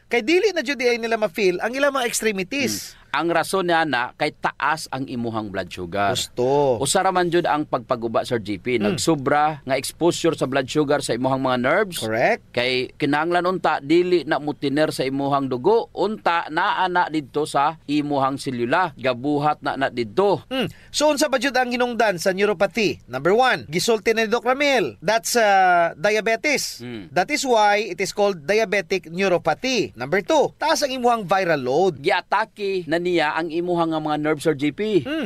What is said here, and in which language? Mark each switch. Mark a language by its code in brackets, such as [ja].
[ceb] Kay dili na jud ay nila ma-feel ang ilang mga extremities. Ang rason niya na kay taas ang imuhang blood sugar. Gusto. Usara man jud ang pagpaguba, Sir GP. Nagsobra nga exposure sa blood sugar sa imuhang mga nerves. Correct. Kay kinahanglan unta dili na mutiner sa imuhang dugo. Unta naa na didto sa imuhang selula. Gabuhat na didto. So unsa ba jud ang hinungdan sa neuropathy? Number 1, gisulti na ni Doc Ramil. [en] That's diabetes. That is why it is called diabetic neuropathy. [ceb] Number 2, taas ang imuhang viral load. Giatake na niya ang imuhang mga nerves, Sir GP.